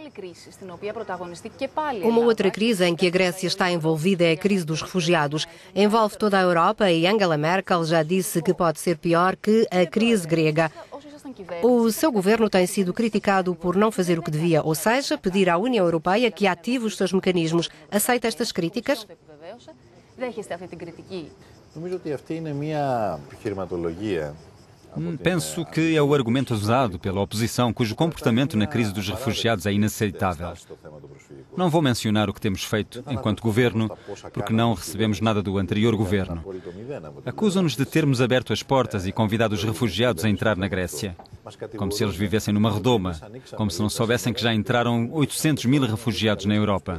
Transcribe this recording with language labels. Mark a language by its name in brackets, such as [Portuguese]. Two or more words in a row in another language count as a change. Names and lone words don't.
[Portuguese] Uma outra crise em que a Grécia está envolvida é a crise dos refugiados. Envolve toda a Europa e Angela Merkel já disse que pode ser pior que a crise grega. O seu governo tem sido criticado por não fazer o que devia, ou seja, pedir à União Europeia que ative os seus mecanismos. Aceita estas críticas? [Greek] Νομίζω ότι αυτή είναι μια επιχειρηματολογία. [Portuguese] Penso que é o argumento usado pela oposição, cujo comportamento na crise dos refugiados é inaceitável. Não vou mencionar o que temos feito enquanto governo, porque não recebemos nada do anterior governo. Acusam-nos de termos aberto as portas e convidado os refugiados a entrar na Grécia, como se eles vivessem numa redoma, como se não soubessem que já entraram 800 mil refugiados na Europa.